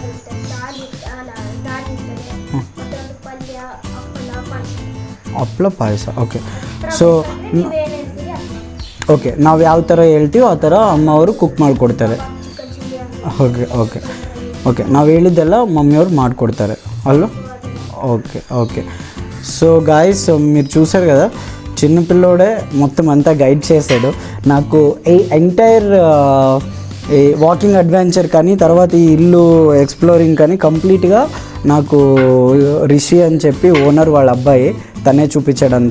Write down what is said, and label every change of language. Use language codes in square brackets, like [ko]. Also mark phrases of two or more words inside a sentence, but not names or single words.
[kn] ಹಪ್ಪಳ ಪಾಯಸ, ಓಕೆ. [en] so okay, [kn] ನಾವು ಯಾವ ಥರ ಹೇಳ್ತೀವೋ ಆ ಥರ ಅಮ್ಮ ಅವರು ಕುಕ್ ಮಾಡಿಕೊಡ್ತಾರೆ. [en] okay okay okay, [kn] ನಾವು ಹೇಳಿದ್ದೆಲ್ಲ మమ్మీయವರು ಮಾಡಿಕೊಡ್ತಾರೆ అల్లు. [en] okay okay. so guys, [te] మీరు చూసారు కదా, చిన్నపిల్లోడే మొత్తం అంతా గైడ్ చేశాడు నాకు. ఈ [en] entire walking adventure [te] కానీ తర్వాత ఈ ఇల్లు ఎక్స్ప్లోరింగ్ కానీ కంప్లీట్గా నాకు రిషి అని చెప్పి ఓనర్ వాళ్ళ అబ్బాయి తనే చూపించాడంతా.